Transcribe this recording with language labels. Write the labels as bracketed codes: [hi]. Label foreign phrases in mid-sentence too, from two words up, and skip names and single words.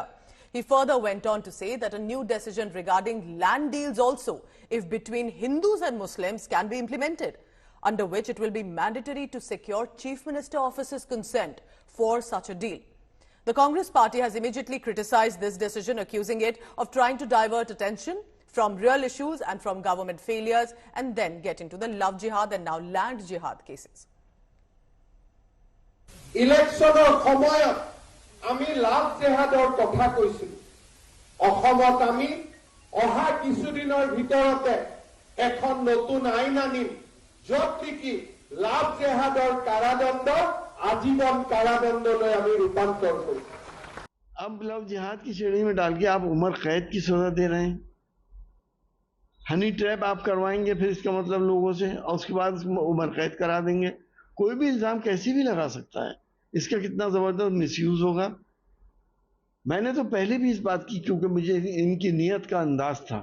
[en] He further went on to say that a new decision regarding land deals also, if between Hindus and Muslims, can be implemented, under which it will be mandatory to secure Chief Minister Office's consent for such a deal. The Congress party has immediately criticized this decision, accusing it of trying to divert attention from real issues and from government failures, and then get into the love jihad and now land jihad cases. [as] Electionor সময়ত আমি লাভ জেহাদৰ কথা কৈছিল অসমত আমি অহা কিছুদিনৰ ভিতৰতে এখন নতুন আইন আনিম য'ত নেকি লাভ জেহাদৰ কাৰাদণ্ড আজীবন কাৰাদণ্ডলৈ আমি ৰূপান্তৰ কৰিম। [hi] अब लव जिहाद की श्रेणी में डाल के आप उम्र कैद की सजा दे रहे हैं। [en] honey trap [hi] आप करवाएंगे फिर इसका मतलब लोगों से, और उसके बाद उम्र कैद करा देंगे। कोई भी इल्जाम कैसी भी लगा सकता है, इसका कितना जबरदस्त मिसयूज होगा। मैंने तो पहले भी इस बात की, क्योंकि मुझे इनकी नीयत का अंदाज था।